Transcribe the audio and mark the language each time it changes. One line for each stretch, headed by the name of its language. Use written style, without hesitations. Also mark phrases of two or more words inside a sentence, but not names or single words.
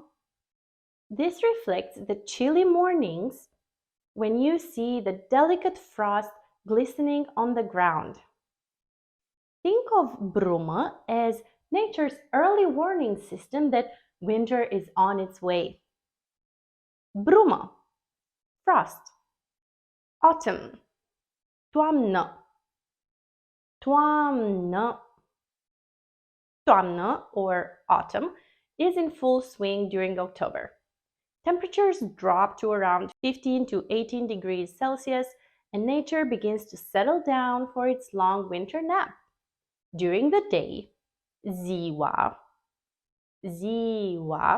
English: This reflects the chilly mornings when you see the delicate frost glistening on the ground. Think of brumă as nature's early warning system that winter is on its way.
Romanian: Brumă, frost.
English: Autumn, toamnă.
Romanian: Toamnă. Toamnă,
English: or autumn, is in full swing during October. Temperatures drop to around 15 to 18 degrees Celsius, and nature begins to settle down for its long winter nap. During the day,
Romanian: ziua, ziua.